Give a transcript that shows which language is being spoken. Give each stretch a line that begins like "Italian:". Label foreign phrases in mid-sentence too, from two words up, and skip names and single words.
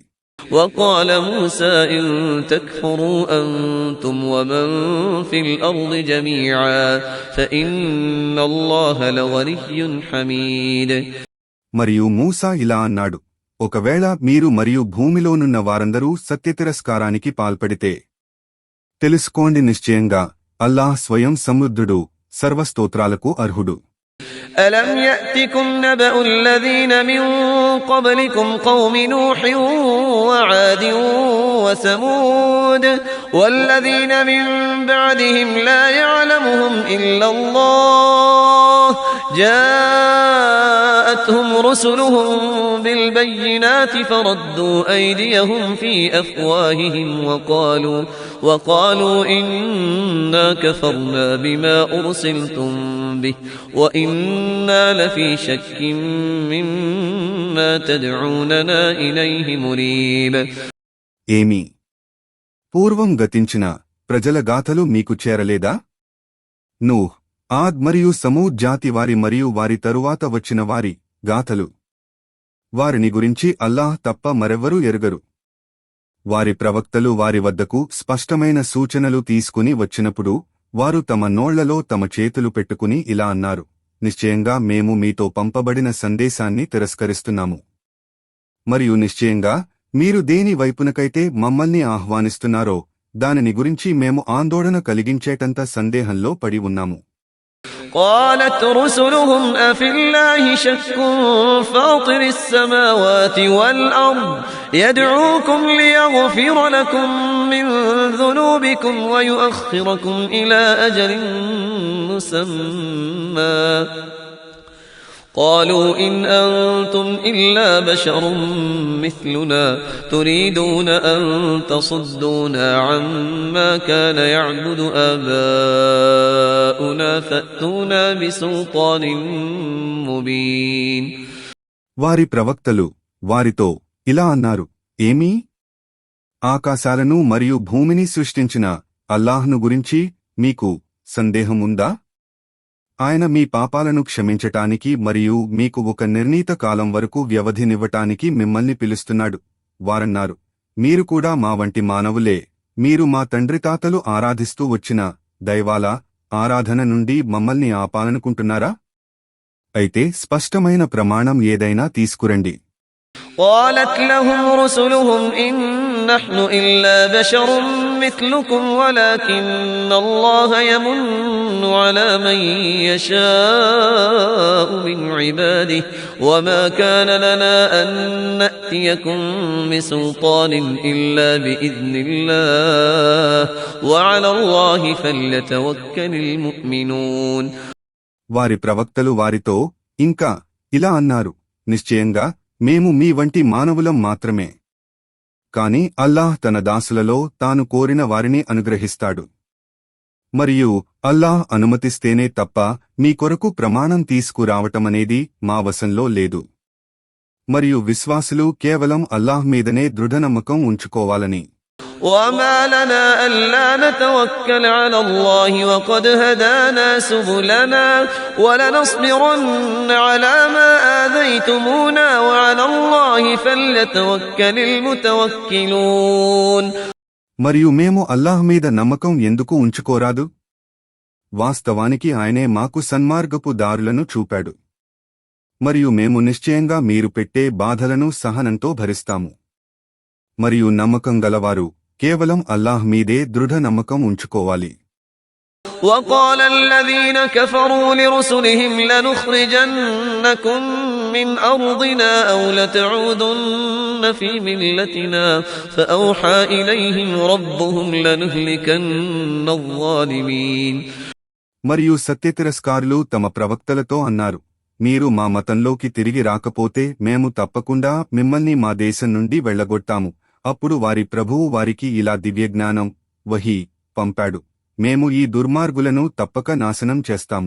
Arabic: وقال موسى إن تكفروا أنتم ومن في الأرض جميعا فإن الله لغني حميد
Telugu: మరియు మూసా ఇలా అన్నాడు, ఒకవేళ మీరు మరియు భూమిలోనున్న వారందరూ సత్యతిరస్కారానికి పాల్పడితే తెలుసుకోండి నిశ్చయంగా అల్లాహ్ స్వయం సమృద్ధుడు సర్వస్తోత్రాలకు అర్హుడు.
Arabic: ألم يأتكم نبأ الذين من قبلكم قوم نوح وعاد وثمود والذين من بعدهم لا يعلمهم إلا الله جاءتهم رسلهم بالبينات فردوا أيديهم في أفواههم وقالوا إنا كفرنا بما أرسلتم به وإنا لفي شك مما تدعوننا إليه مريب.
Telugu: ఏమి పూర్వం గతించిన ప్రజల గాథలు మీకు చేరలేదా? నూహ్, ఆద్ మరియు సమూద్ జాతి వారి మరియు వారి తరువాత వచ్చిన వారి గాథలు. వారిని గురించి అల్లాహ్ తప్ప మరెవ్వరూ ఎరుగరు. వారి ప్రవక్తలు వారి వద్దకు స్పష్టమైన సూచనలు తీసుకుని వచ్చినప్పుడు వారు తమ నోళ్లలో తమ చేతులు పెట్టుకుని ఇలా అన్నారు, నిశ్చయంగా మేము మీతో పంపబడిన సందేశాన్ని తిరస్కరిస్తున్నాము. మరియు నిశ్చయంగా మీరు దేని వైపునకైతే మమ్మల్ని ఆహ్వానిస్తున్నారో దానిని గురించి మేము ఆందోళన కలిగించేటంత సందేహంలో పడి ఉన్నాము.
Arabic: قالت رسلهم أفي الله شك فاطر السماوات والأرض يدعوكم ليغفر لكم من ذنوبكم ويؤخركم إلى أجل مسمى قالوا إن أنتم إلا بشر مثلنا تريدون أن تصدونا عما كان يعبد آباؤنا فأتونا بسلطان مبين.
Telugu: వారి ప్రవక్తలు వారితో ఇలా అన్నారు, ఏమీ? ఆకాశాలను మరియు భూమిని సృష్టించిన అల్లాహ్ను గురించి మీకు సందేహం ఉందా? ఆయన మీ పాపాలను క్షమించటానికి మరియు మీకు ఒక నిర్ణీత కాలం వరకు వ్యవధినివ్వటానికి మిమ్మల్ని పిలుస్తున్నాడు. వారన్నారు, మీరు కూడా మా వంటి మానవులే. మీరు మా తండ్రితాతలు ఆరాధిస్తూ వచ్చిన దైవాల ఆరాధన నుండి మమ్మల్ని ఆపాలనుకుంటున్నారా? అయితే స్పష్టమైన ప్రమాణం ఏదైనా తీసుకురండి.
Arabic: قالت لهم رسلهم إن نحن إلا بشر مثلكم ولكن الله يمن على من يشاء من عباده وما كان لنا أن نأتيكم بسلطان إلا بإذن الله وعلى الله فليتوكل المؤمنون.
Telugu: వారి ప్రవక్తలు వారితో ఇంకా ఇలా అన్నారు, నిశ్చయంగా మేము మీ వంటి మానవులం మాత్రమే. కాని అల్లాహ్ తన దాసులలో తాను కోరిన వారిని అనుగ్రహిస్తాడు. మరియు అల్లాహ్ అనుమతిస్తేనే తప్ప మీ కొరకు ప్రమాణం తీసుకురావటమనేది మా వశంలో లేదు. మరియు విశ్వాసులు కేవలం అల్లాహ్ మీదనే దృఢనమ్మకం ఉంచుకోవాలని.
Arabic: وما لنا ألا نتوكل على الله وقد هدانا سبلنا ولنصبرن على ما آذيتمونا وعلى الله فليتوكل المتوكلون.
Telugu: మరియు మేము అల్లాహ్ మీద నమ్మకం ఎందుకు ఉంచుకోరాదు? వాస్తవానికి ఆయనే మాకు సన్మార్గపు దారులను చూపాడు. మరియు మేము నిశ్చయంగా మీరు పెట్టే బాధలను సహనంతో భరిస్తాము. మరియు నమ్మకం గలవారు కేవలం అల్లాహ్ మీదే దృఢ నమ్మకం ఉంచుకోవాలి.
Arabic: وقال الذين كفروا لرسلهم لنخرجنكم من أرضنا أو لتعودن في ملتنا فأوحى إليهم ربهم لنهلكن الظالمين.
Telugu: మరియు సత్యతిరస్కారులు తమ ప్రవక్తలతో అన్నారు, మీరు మా మతంలోకి తిరిగి రాకపోతే మేము తప్పకుండా మిమ్మల్ని మా దేశం నుండి వెళ్లగొట్టాము. అప్పుడు వారి ప్రభువు వారికి ఇలా దివ్యజ్ఞానం వహీ పంపాడు, మేము ఈ దుర్మార్గులను తప్పక నాశనం చేస్తాము.